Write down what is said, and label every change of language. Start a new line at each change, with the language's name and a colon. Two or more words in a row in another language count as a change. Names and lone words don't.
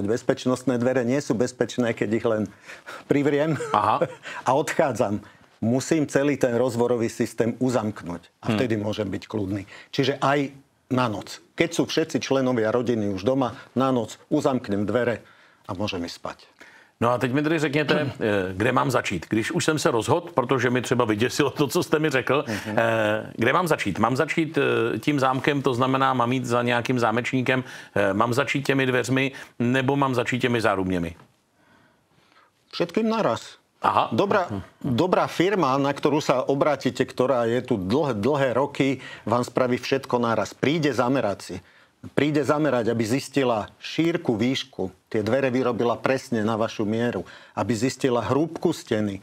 Slovak: Bezpečnostné dvere nie sú bezpečné, keď ich len privriem a odchádzam. Musím celý ten rozvorový systém uzamknúť a vtedy môžem byť kľudný. Čiže aj na noc. Keď sú všetci členovia rodiny už doma, na noc uzamknem dvere a môžem ísť spať.
Czech: No a teď mi tedy řekněte, kde mám začít. Když už jsem se rozhodl, protože mi třeba vyděsilo to, co jste mi řekl, kde mám začít? Mám začít tím zámkem, to znamená, mám jít za nějakým zámečníkem, mám začít těmi dveřmi, nebo mám začít těmi zárubněmi?
Slovak: Všetkým naraz. Aha. Dobrá firma, na ktorú sa obrátite, ktorá je tu dlhé roky, vám spraví všetko naraz. Príde zamerať, aby zistila šírku, výšku. Tie dvere vyrobila presne na vašu mieru. Aby zistila hrúbku steny.